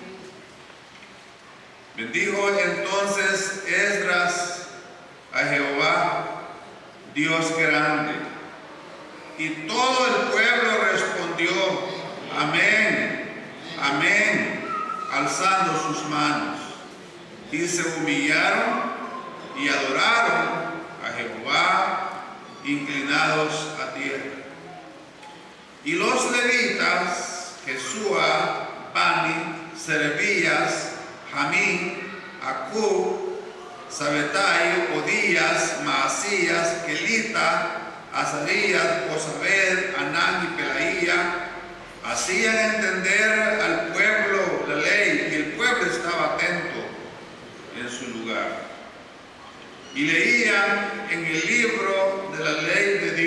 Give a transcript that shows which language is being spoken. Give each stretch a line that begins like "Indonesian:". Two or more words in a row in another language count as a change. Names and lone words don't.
Spanish: Bendijo entonces Esdras a Jehová, Dios grande, y todo el pueblo respondió: amén, amén, alzando sus manos, y se humillaron y adoraron a Jehová, inclinados a tierra. Y los levitas, Jesúa, Bani, Serebías, Jamín, Acub, Sabetai, Odías, Maasías, Kelita, Azarías, Josabed, Anán y Pelaía, hacían entender al pueblo la ley, y el pueblo estaba atento en su lugar. Y leían en el libro de la ley de